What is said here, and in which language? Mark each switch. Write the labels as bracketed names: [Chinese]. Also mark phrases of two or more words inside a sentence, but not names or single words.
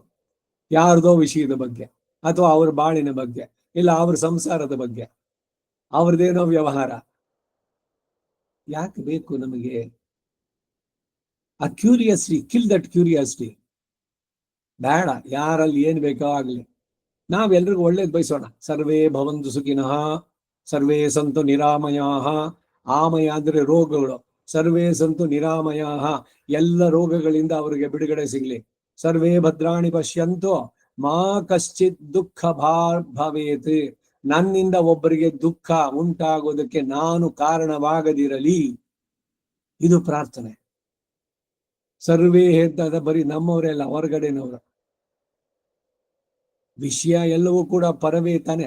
[Kannada] ಯಾರ್ದೋ ವಿಷಯದ ಬಗ್ಗೆ, ಅಥವಾ ಅವ್ರ ಬಾಳಿನ ಬಗ್ಗೆ, ಇಲ್ಲ ಅವ್ರ ಸಂಸಾರದ ಬಗ್ಗೆ, ಅವ್ರದ್ದೇನೋ ವ್ಯವಹಾರ. ಯಾಕೆ ಬೇಕು ನಮಗೆ ಆ ಕ್ಯೂರಿಯಾಸಿಟಿ? [English] kill that curiosity. ಬೇಡ. [Kannada] ಯಾರಲ್ಲಿ ಏನ್ ಬೇಕೋ ಆಗ್ಲಿ, ನಾವೆಲ್ರಿಗೂ ಒಳ್ಳೇದ್ ಬಯಸೋಣ. [Sanskrit] ಸರ್ವೇ ಭವಂತು ಸುಖಿನಃ, ಸರ್ವೇ ಸಂತು ನಿರಾಮಯಾಃ. [Kannada] ಆಮಯ ಅಂದ್ರೆ ರೋಗಗಳು. [Sanskrit] ಸರ್ವೇ ಸಂತು ನಿರಾಮಯಾಃ, [Kannada] ಎಲ್ಲ ರೋಗಗಳಿಂದ ಅವರಿಗೆ ಬಿಡುಗಡೆ ಸಿಗ್ಲಿ. [Sanskrit] ಸರ್ವೇ ಭದ್ರಾಣಿ ಪಶ್ಯಂತು ಮಾ ಕಶ್ಚಿತ್ ದುಃಖ ಭವೇತ್. [Kannada] ನನ್ನಿಂದ ಒಬ್ಬರಿಗೆ ದುಃಖ ಉಂಟಾಗೋದಕ್ಕೆ ನಾನು ಕಾರಣವಾಗದಿರಲಿ. ಇದು ಪ್ರಾರ್ಥನೆ. ಸರ್ವೇ ಹೇಳ್ತದ ಬರೀ ನಮ್ಮವರೆಲ್ಲ, ಹೊರಗಡೆನವರು. ವಿಷಯ ಎಲ್ಲವೂ ಕೂಡ ಪರವೇ ತಾನೆ.